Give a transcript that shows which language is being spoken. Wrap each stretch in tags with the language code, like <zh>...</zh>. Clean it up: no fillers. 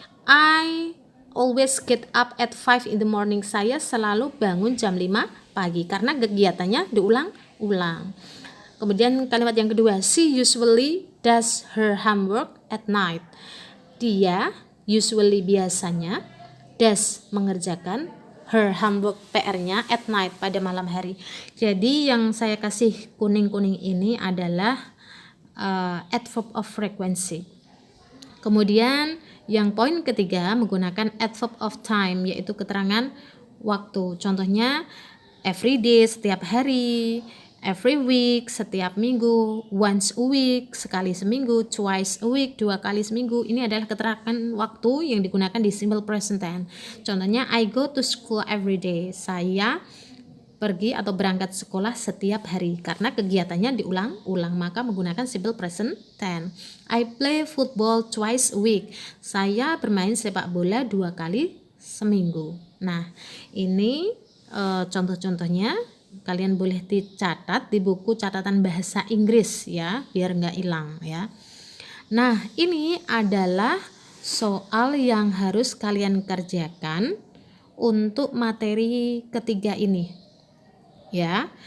<en>I always get up at 5 in the morning.</en> <id>Saya selalu bangun jam 5 pagi karena kegiatannya diulang-ulang. Kemudian kalimat yang kedua,</id> <en>she usually does her homework at night.</en> <id>Dia</id> <en>usually</en> <id>biasanya</id> <en>does</en> <id>mengerjakan</id> <en>her homework</en> <id>PR-nya</id> <en>at night</en> <id>pada malam hari. Jadi yang saya kasih kuning-kuning ini adalah adverb of frequency. Kemudian yang poin ketiga menggunakan adverb of time, yaitu keterangan waktu. Contohnya</id> <en>every day</en> <id>setiap hari,</id> <en>every week</en> <id>setiap minggu,</id> <en>once a week</en> <id>sekali seminggu,</id> <en>twice a week</en> <id>2 kali seminggu. Ini adalah keterangan waktu yang digunakan di simple present tense. Contohnya</id> <en>I go to school every day.</en> <id>Saya pergi atau berangkat sekolah setiap hari karena kegiatannya diulang-ulang, maka menggunakan simple present tense.</id> <en>I play football twice a week.</en> <id>Saya bermain sepak bola 2 kali seminggu. Nah, ini contoh-contohnya. Kalian boleh dicatat di buku catatan bahasa Inggris ya, biar nggak hilang ya. Nah, ini adalah soal yang harus kalian kerjakan untuk materi ketiga ini ya.</id>